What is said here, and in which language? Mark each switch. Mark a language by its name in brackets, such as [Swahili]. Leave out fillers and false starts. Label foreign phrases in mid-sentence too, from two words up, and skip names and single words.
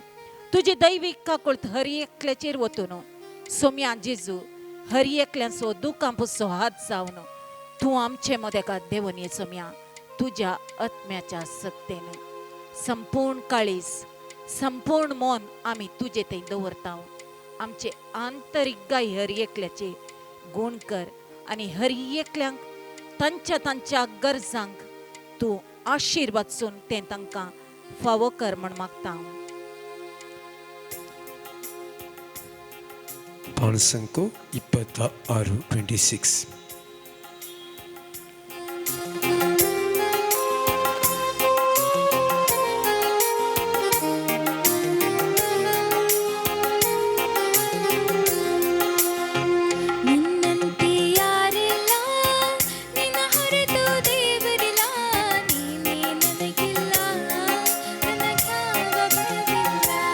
[Konkani] तुजी दैवीक काकुळत हर एकल्याचेर वतून सोम्या जेजू हर एकल्यांचो दुखां पुसो हात जावन तूं आमचे मोदेकात देवन ये सोम्या तुज्या आत्म्याच्या सक्तेन संपूर्ण काळीज संपूर्ण मन आमी तुजे थंय दवरता. आमचे आंतरीक गाय हर एकल्याचे गुण कर आनी हर एकल्यांक तांच्या गरजांक तूं आशिर्वाद सून तें तांकां फावो कर म्हण मागता. ಪಾಣಸಂಕೋ 26:26. [Kannada] ನಿನ್ನಂತೆ ಯಾರಿಲ್ಲ ನಿನ್ನ ಹೊರತು ದೇವರಿಲ್ಲ ನೀನೇ ನನಗಿಲ್ಲ ನನಗ್ಯಾವ ಭಯವಿಲ್ಲ.